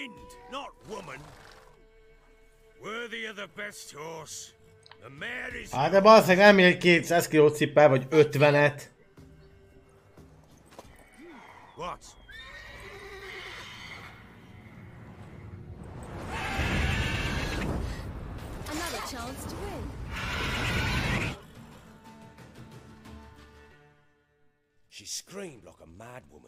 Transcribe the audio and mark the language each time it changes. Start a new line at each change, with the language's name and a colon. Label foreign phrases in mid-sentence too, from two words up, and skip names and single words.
English: not woman. Worthy of the best horse. The mare is...
Hungarian: Hát de basszeg nem ér 200 kilót cippel, vagy 50-et.
English: What? Another chance to win. She screamed like a mad woman.